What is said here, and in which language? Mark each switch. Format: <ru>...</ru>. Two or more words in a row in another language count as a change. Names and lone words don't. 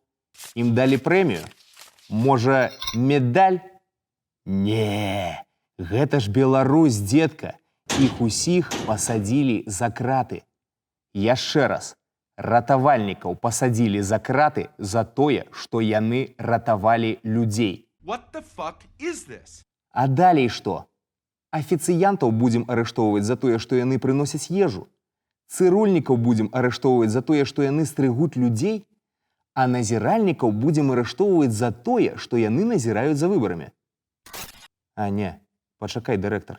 <be>Ім далі прэмію? Можа, медаль? Не, гэта ж Беларусь, дзедка. Іх усіх пасадзілі за краты. Яшчэ раз, ратавальнікаў пасадзілі за краты за тое, што яны ратавалі людзей.</be> <en>What the fuck is this?</en> <be>А далей што? Афіцыянтаў будзем арыштоўваць за тое, што яны прыносяць ежу. Цырульнікаў будзем арыштоўваць за тое, што яны стрыгуць людзей, а назіральнікаў будзем арыштоўваць за тое, што яны назіраюць за выбарамі. А не, пачакай, дырэктар.</be>